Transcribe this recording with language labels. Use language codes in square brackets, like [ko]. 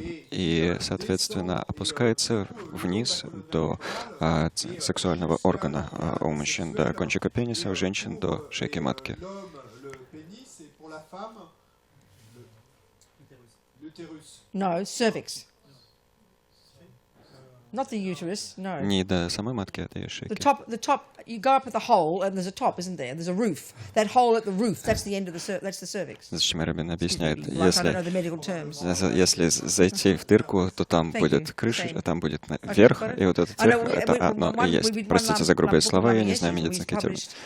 [ru] И, соответственно, опускается вниз до сексуального органа у мужчин до кончика пениса, у женщин до шейки матки. [en] No, cervix. Not the uterus, no. [ru] Не до самой матки, а до ее шейки. [en] The top, you go up at the hole, and there's a top, isn't there? There's a roof. That hole at the roof, that's the end of that's the cervix. [ru] Зачем Робина объясняет, если зайти в дырку, то там будет крыша, а там будет верх, и вот этот верх, это одно и есть. Простите за грубые слова, я не знаю медицинский термин.